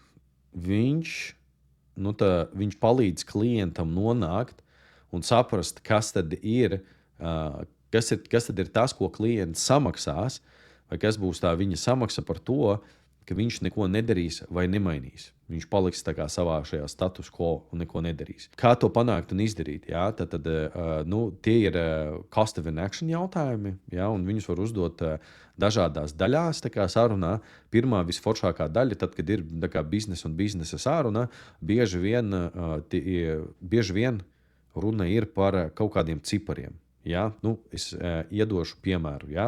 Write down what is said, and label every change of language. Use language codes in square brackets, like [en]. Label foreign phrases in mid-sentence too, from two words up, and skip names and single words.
[lv] Viņš palīdz klientam nonākt un saprast, kas tad ir tas, ko klients samaksās, vai kas būs tā viņa samaksa par to, ka viņš neko nedarīs vai nemainīs. Viņš paliks savā šajā [la] status quo [lv] un neko nedarīs. Kā to panākt un izdarīt? Ja? Tad tie ir [en] cost of inaction [lv] jautājumi, ja? Un viņus var uzdot dažādās daļās sarunā. Pirmā visforšākā daļa, tad, kad ir biznesa un biznesa saruna, bieži vien runa ir par kaut kādiem cipariem. Ja? Es iedošu piemēru. Ja?